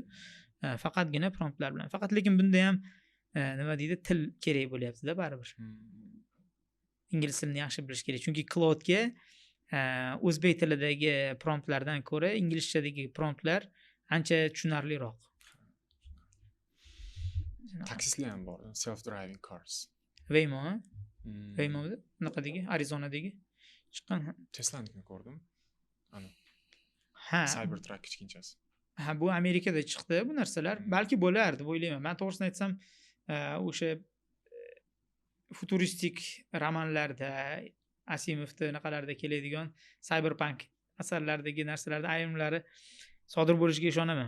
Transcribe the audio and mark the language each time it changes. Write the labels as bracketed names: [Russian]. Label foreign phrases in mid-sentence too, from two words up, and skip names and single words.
[Uzbek] Faqatgina promptlar bilan. Faqat lekin bunda ham nima deydi, til kerak bo'lyapti-da baribir. Ingliz tilini yaxshi bilish kerak. Chunki Claude'ga o'zbek tilidagi promptlardan ko'ra inglizchadagi promptlar ancha tushunarliroq. Taksistlar ham bor, [English] self-driving cars. [Uzbek] Waymo, Waymo'da bunaqadagi Arizonadagi chiqqan. Tesla'nikini ko'rdim. Ana. Ha, Cybertruck kichkinchasi. Ha, bu Amerikada chiqdi bu narsalar. Balki bo'lar deb o'ylayman. Men to'g'risini aytsam, o'sha futuristik romanlarda, Asimovda naqalarda keladigan cyberpunk asarlaridagi narsalarda ayrimlari sodir bo'lishiga ishonaman.